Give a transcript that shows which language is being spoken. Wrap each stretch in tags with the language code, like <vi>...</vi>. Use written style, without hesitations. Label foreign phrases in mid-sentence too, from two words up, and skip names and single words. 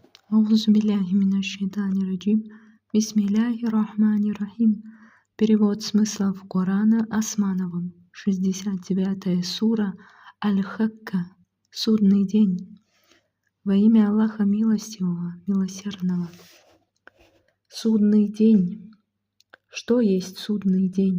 <ar>أعوذ بالله من الشيطان الرجيم. بسم الله الرحمن الرحيم.</ar> <ru>Перевод смыслов Корана Османовым. 69 сура Аль-Хакка. Судный день. Во имя Аллаха Милостивого, Милосердного. Судный день. Что есть судный день?</ru>